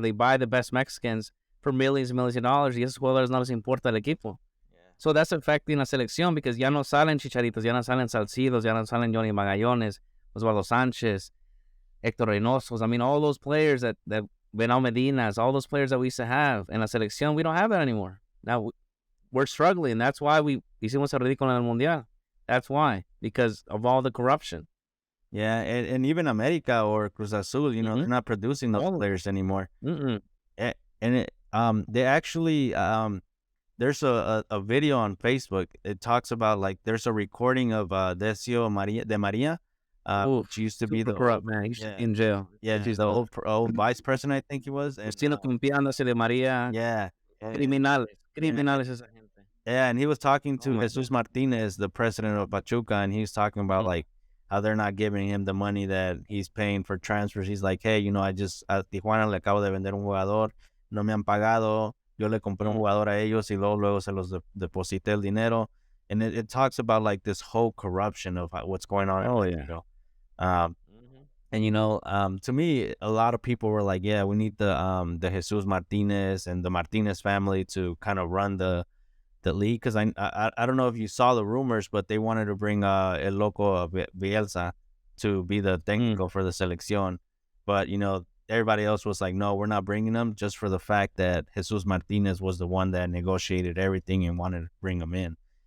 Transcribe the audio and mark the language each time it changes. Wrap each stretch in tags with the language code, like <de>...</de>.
<en>They buy the best Mexicans for millions and millions of dollars,</en> <es>y esos jugadores no les importa el equipo.</es> <en>Yeah. So that's affecting</en> <es>la selección, because ya no salen Chicharitos, ya no salen Salcidos, ya no salen Johnny Magallones, Osvaldo Sánchez, Héctor Reynosos.</es> <en>I mean, all those players that Benal Medinas, all those players that we used to have in la selección, we don't have that anymore. Now, we're struggling. That's why we</en> <es>hicimos el ridículo en el Mundial.</es> <en>That's why, because of all the corruption. Yeah, and even América or Cruz Azul, they're not producing those players anymore. Mm-mm. And they actually, there's a video on Facebook. It talks about, like, there's a recording of Decio de Maria. She used to be the corrupt man. He's in jail. Yeah, she's the old vice president, I think he was.</en> <es>Destino confiándose de María.</es> <en>Yeah.</en> <es>Criminales esa gente.</es> <en>Yeah, and he was talking to Jesus Martinez, the president of Pachuca, and he's talking about like how they're not giving him the money that he's paying for transfers. He's like, hey, I just a</en> <es>Tijuana le acabo de vender un jugador, no me han pagado, yo le compré un jugador a ellos y luego se los deposité el dinero.</es> <en>And it talks about like this whole corruption of what's going on. Oh, yeah. And to me, a lot of people were like, yeah, we need the Jesus Martinez and the Martinez family to kind of run the league, because I don't know if you saw the rumors, but they wanted to bring El Loco Bielsa to be the técnico for the Seleccion, but everybody else was like, no, we're not bringing him, just for the fact that Jesus Martinez was the one that negotiated everything and wanted to bring him in.</en>